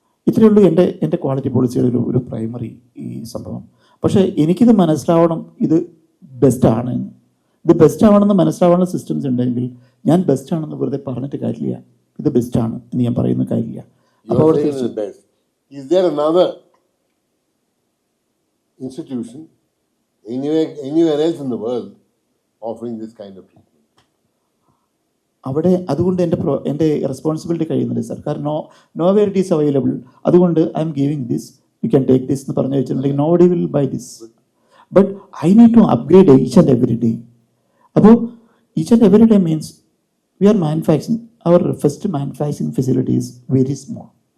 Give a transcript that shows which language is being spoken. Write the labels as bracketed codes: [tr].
[ml] ഇത്രയേ ഉള്ളൂ എൻ്റെ ക്വാളിറ്റി പോളിസിയുടെ ഒരു പ്രൈമറി ഈ സംഭവം. പക്ഷേ എനിക്കിത് മനസ്സിലാവണം, ഇത് ബെസ്റ്റാണ്. ഇത് ബെസ്റ്റ് ആവണമെന്ന് മനസ്സിലാവാനുള്ള സിസ്റ്റംസ് ഉണ്ടെങ്കിൽ ഞാൻ ബെസ്റ്റ് ആണെന്ന് വെറുതെ പറഞ്ഞിട്ട് കാര്യമില്ല. ഇത് ബെസ്റ്റാണ് എന്ന് ഞാൻ പറയുന്ന കാര്യമില്ല. അപ്പോൾ [en] is there another institution anywhere else in the world offering this kind of treatment? [ml] അവിടെ അതുകൊണ്ട് എൻ്റെ റെസ്പോൺസിബിലിറ്റി കഴിയുന്നുണ്ട് സർ. കാരണം [en] no where it is available, [ml] അതുകൊണ്ട് [en] I am giving this, you can take this [ml] എന്ന് പറഞ്ഞു വെച്ചിട്ടുണ്ടെങ്കിൽ [en] Nobody will buy this. But I need to upgrade each and every day. അപ്പോൾ each and every day means we are manufacturing, our first manufacturing facility is very small.